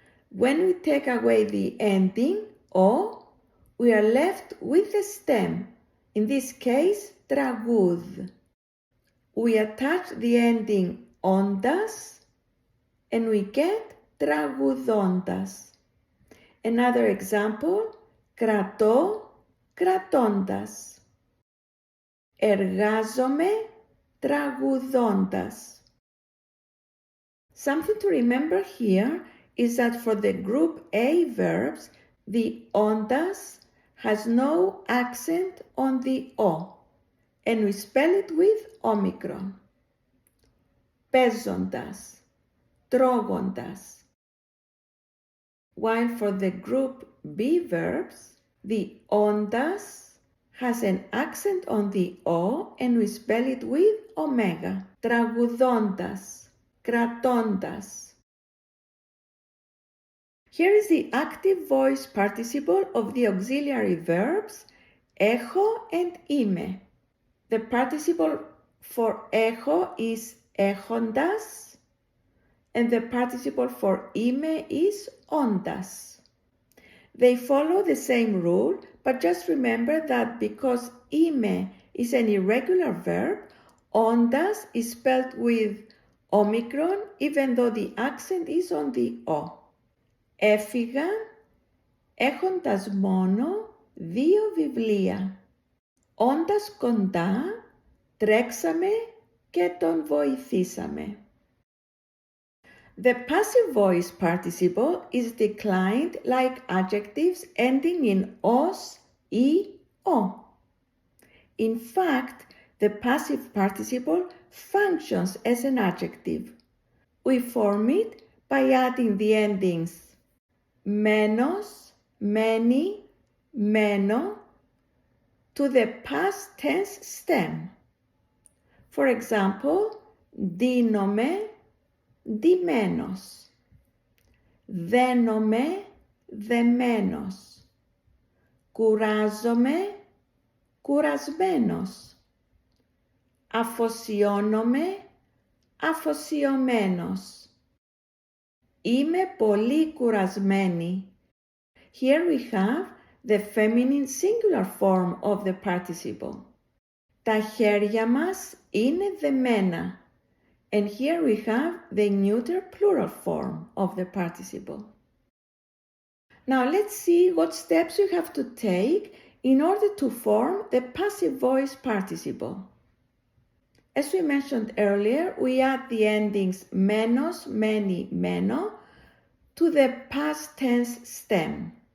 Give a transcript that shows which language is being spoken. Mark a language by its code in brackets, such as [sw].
[en] When we take away the ending o, we are left with the stem, in this case τραγούδ. We attach the ending ondas and we get τραγουδώντας. Another example, κρατώ, κρατώντας. [el] Εργάζομαι, τραγουδώντας. [en] Something to remember here is that for the group A verbs, the ondas has no accent on the o, and we spell it with omicron. [el] Παίζοντας, τρώγοντας. [en] While for the group B verbs, the ondas has an accent on the o and we spell it with omega. [el] Τραγουδώντας, κρατώντας. [en] Here is the active voice participle of the auxiliary verbs έχω and είμαι. The participle for έχω is έχοντας and the participle for είμαι is ondas. They follow the same rule, but just remember that because είμαι is an irregular verb, ondas is spelled with omicron even though the accent is on the o. [el] Έφυγα έχοντας μόνο 2 βιβλία. Όντας κοντά, τρέξαμε και τον βοηθήσαμε. [en] The passive voice participle is declined like adjectives ending in os, e, o. In fact, the passive participle functions as an adjective. We form it by adding the endings μένος, μένει, μένω to the past tense stem. For example, ντύνομαι, ντυμένος. [el] Δένομαι, δεμένος. Κουράζομαι, κουρασμένος. Αφοσιώνομαι, αφοσιωμένος. Είμαι πολύ κουρασμένη. [en] Here we have the feminine singular form of the participle. [el] Τα χέρια μας είναι δεμένα. [en] And here we have the neuter plural form of the participle. Now let's see what steps you have to take in order to form the passive voice participle. As we mentioned earlier, we add the endings menos, many, meno to the past tense stem.